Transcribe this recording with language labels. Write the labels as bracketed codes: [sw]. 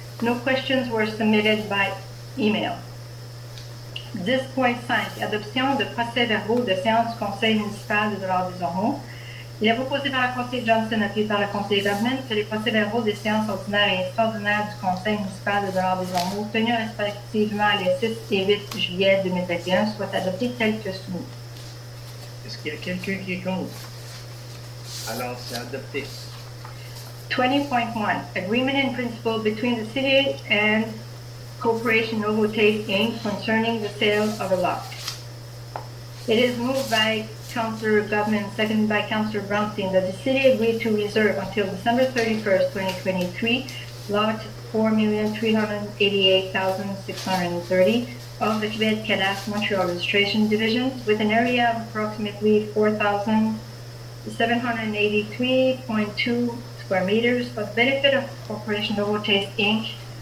[en] No questions were submitted by email. [fr] 10.5, adoption de procès-verbaux de séance du Conseil municipal de Dollard-des-Ormeaux. Il est proposé par le conseiller Johnson, appuyé par le conseiller Goodman, que les procès-verbaux des séances ordinaires et extraordinaires du Conseil municipal de Dollard-des-Ormeaux, tenus respectivement les 6 et 8 juillet 2021, soient adoptés tels que soumis. Est-ce qu'il y a quelqu'un qui est contre? Alors, c'est adopté. [en] 20.1, agreement in principle between the city and Corporation Novo Taste Inc. concerning the sale of a lot. It is moved by Councillor Goodman, seconded by Councillor Brownstein, that the city agreed to reserve until December 31st, 2023, lot 4,388,630 of the Quebec Cadastre Montreal Registration Divisions with an area of approximately 4,783.2 square meters for the benefit of Corporation Novo Taste Inc.